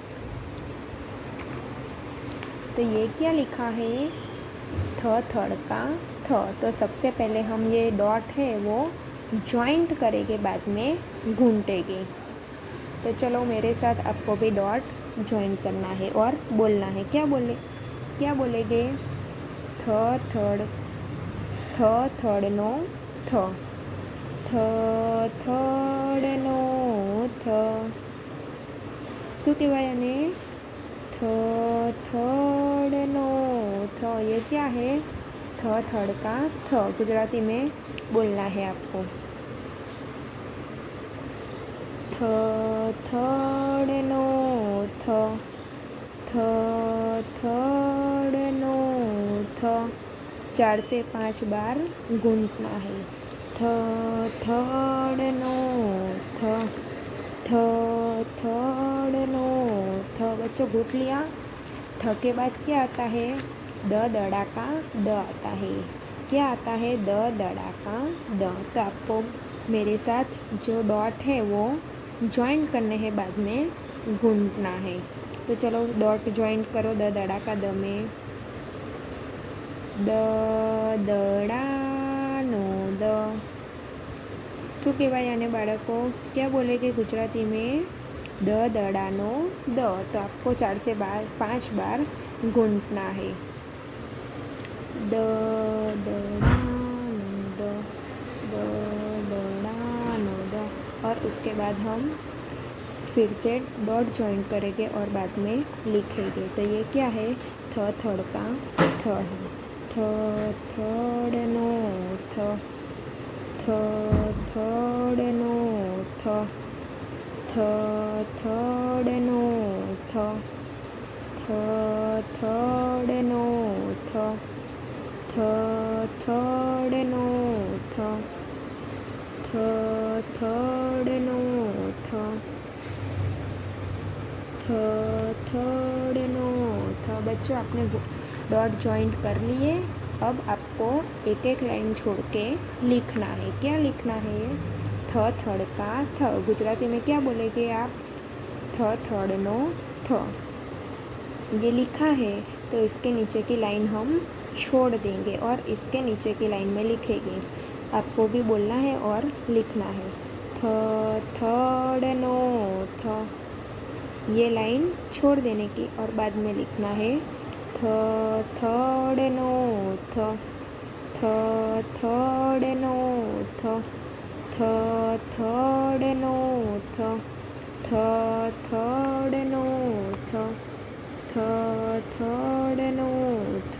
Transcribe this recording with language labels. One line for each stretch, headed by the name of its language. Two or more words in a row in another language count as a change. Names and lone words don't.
Hindi: तो ये क्या लिखा है? थ थड़ का थ। तो सबसे पहले हम ये डॉट है वो जॉइंट करेंगे, बाद में घूंटेंगे। तो चलो मेरे साथ आपको भी डॉट जॉइंट करना है और बोलना है। क्या बोलेंगे?
Gujarati: થ થડ નો થ, થ થડ નો થ। શું કહેવાય આને? થ થડ નો થ।
Hindi: ये क्या है? थ थड़ का थ। गुजराती में बोलना है आपको।
Gujarati: થ થડ નો થ, થ થડ નો થ।
Hindi: 4 से 5 बार गूंथना है।
Gujarati: થ થડ નો થ, થ થડ નો થ।
Hindi: बच्चों, घूट लिया? थ के बाद क्या आता है? द दड़ा का द आता है। क्या आता है? द दड़ा का द। तो आपको मेरे साथ जो डॉट है वो जॉइंट करने हैं, बाद में गूंथना है। तो चलो डॉट जॉइंट करो द दड़ा का द में।
Gujarati: દ દડા નો દ। શું કહેવાય આને બાળકો?
Hindi: क्या बोलेंगे गुजराती में?
Gujarati: દ દડાનો દ।
Hindi: तो आपको 4 से 5 बार गूंथना है।
Gujarati: દ દડાનો દ, દ દડાનો દ।
Hindi: और उसके बाद हम फिर से डॉट जॉइंट करेंगे और बाद में लिखेंगे। तो ये क्या है? थ थड़ का थ है।
Gujarati: થ થડ નો થ, થ થડ નો થ, થ થડ નો થ, થ થડ નો થ, થ થડ નો થ, થ થડ નો થ।
Hindi: बच्चों आपने डॉट जॉइंट कर लिए। अब आपको एक एक लाइन छोड़ के लिखना है। क्या लिखना है? थ थड़का थ। गुजराती में क्या बोलेंगे आप?
Gujarati: થ થડનો થ।
Hindi: ये लिखा है तो इसके नीचे की लाइन हम छोड़ देंगे और इसके नीचे की लाइन में लिखेंगे। आपको भी बोलना है और लिखना है।
Gujarati: થ થડનો થ।
Hindi: ये लाइन छोड़ देने की और बाद में लिखना है
Gujarati: થ થડનો થ। થ થડનો થ। થ થડનો થ। થ થડનો થ। થ થડનો થ।